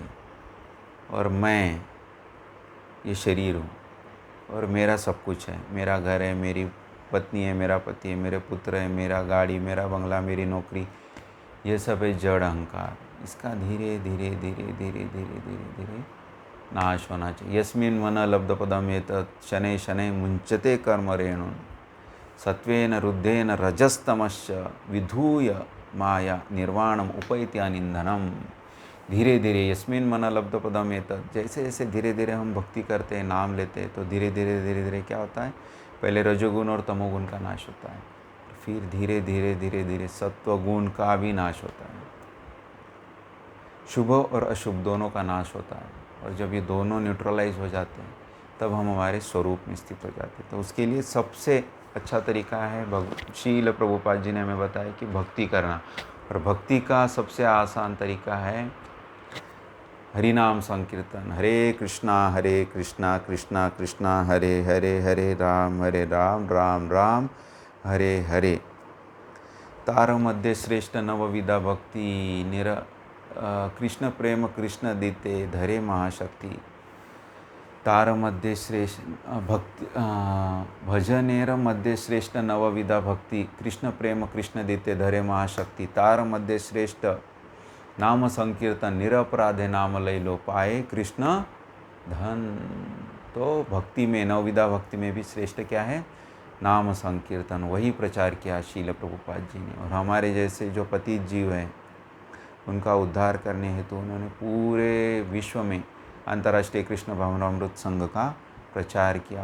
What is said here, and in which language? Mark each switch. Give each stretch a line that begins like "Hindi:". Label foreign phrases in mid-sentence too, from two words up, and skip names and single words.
Hindi: और मैं ये शरीर हूँ और मेरा सब कुछ है, मेरा घर है, मेरी पत्नी है, मेरा पति है, मेरे पुत्र है, मेरा गाड़ी, मेरा बंगला, मेरी नौकरी, ये सब है जड़ अहंकार। इसका धीरे धीरे धीरे धीरे धीरे धीरे धीरे नाश होना चाहिए।
Sanskrit: यस्मिन् मन लब्धपदम एतत् शनै शनै मुञ्चते कर्म रेणुन् सत्वेन रुद्धेन रजस्तमश्च विधूय माया निर्वाणम उपैति अनिंधनम।
Hindi: धीरे धीरे
Sanskrit: यस्मिन् मन लब्धपदम एतत्,
Hindi: जैसे जैसे धीरे धीरे हम भक्ति करते हैं, नाम लेते हैं, तो धीरे धीरे धीरे धीरे क्या होता है, पहले रजोगुण और तमोगुण का नाश होता है, फिर धीरे धीरे धीरे धीरे सत्वगुण का भी नाश होता है, शुभ और अशुभ दोनों का नाश होता है। और जब ये दोनों न्यूट्रलाइज हो जाते हैं तब हम हमारे स्वरूप में स्थित हो जाते हैं। तो उसके लिए सबसे अच्छा तरीका है, शील प्रभुपाद जी ने हमें बताया कि भक्ति करना। और भक्ति का सबसे आसान तरीका है हरि नाम संकीर्तन।
Sanskrit: हरे कृष्णा कृष्णा कृष्णा हरे हरे, हरे राम राम राम हरे हरे।
Bangla: তার মধ্য শ্রেষ্ঠ নববিধা ভক্তি কৃষ্ণ প্রেম কৃষ্ণ দিতে ধরে মহাশক্তি। তার মধ্য শ্রেষ্ঠ ভক্তি ভজনের মধ্য শ্রেষ্ঠ নববিধা ভক্তি কৃষ্ণ প্রেম কৃষ্ণ দিতে ধরে মহাশক্তি। তার মধ্য শ্রেষ্ঠ নাম সংকীর্তন নিরপরাধে নাম লয় লো পায় কৃষ্ণ ধন।
Hindi: तो भक्ति में, नवविधा भक्ति में भी श्रेष्ठ क्या है, नाम संकीर्तन। वही प्रचार किया शील प्रभुपाद जी ने। और हमारे जैसे जो पतित जीव हैं उनका उद्धार करने हेतु उन्होंने पूरे विश्व में अंतर्राष्ट्रीय कृष्ण भावनामृत संघ का प्रचार किया।